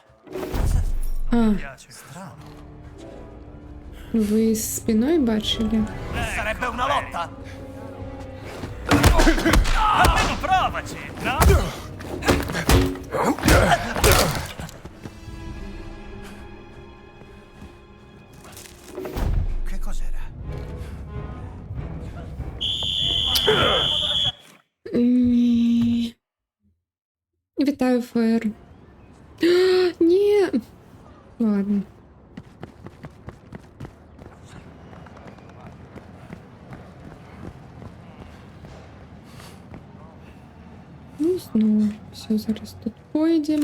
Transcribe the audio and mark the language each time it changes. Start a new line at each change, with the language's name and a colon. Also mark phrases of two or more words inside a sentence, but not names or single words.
Italian: А, Piace. Strano.
Ukrainian: ви з спиною бачили?
Italian: Sarebbe una lotta? Almeno provaci, no? Che cos'era?
Ukrainian: Ні. Вітаю, Фер. Ні. Ладно. Ну, знову. Все, зараз тут поїдемо.